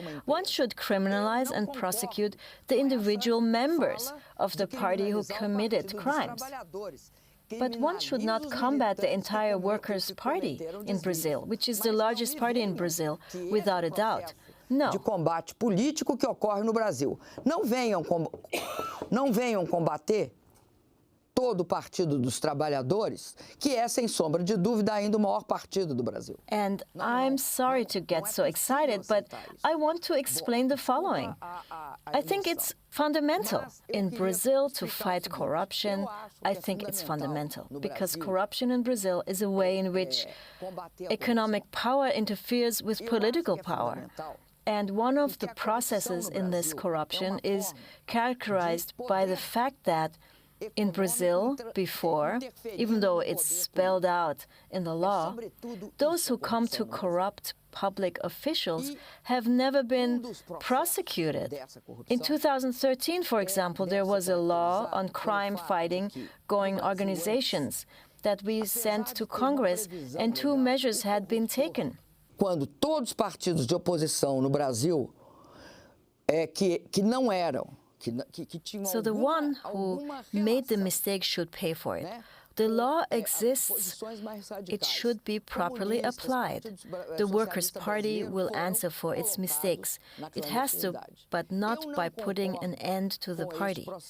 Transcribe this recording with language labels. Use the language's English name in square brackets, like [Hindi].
[English] One should criminalize and prosecute the individual members of the party who committed crimes. But one should not combat the entire Workers' Party in Brazil, which is the largest party in Brazil, without a doubt. No. [Portuguese] De combate político que ocorre no Brasil. Não venham combater todo o Partido dos Trabalhadores, que é, sem sombra de dúvida, ainda o maior partido do Brasil. [English] And I'm sorry to get so excited, but I want to explain the following. I think it's fundamental in Brazil to fight corruption. I think it's fundamental because corruption in Brazil is a way in which economic power interferes with political power. And one of the processes in this corruption is characterized by the fact that in Brazil, before, even though it's spelled out in the law, those who come to corrupt public officials have never been prosecuted. In 2013, for example, there was a law on crime-fighting going organizations that we sent to Congress, and 2 measures had been taken. [Portuguese] Quando todos os partidos de oposição no Brasil que não eram [English] So the one who made the mistake should pay for it. The law exists. It should be properly applied. The Workers' Party will answer for its mistakes. It has to, but not by putting an end to the party.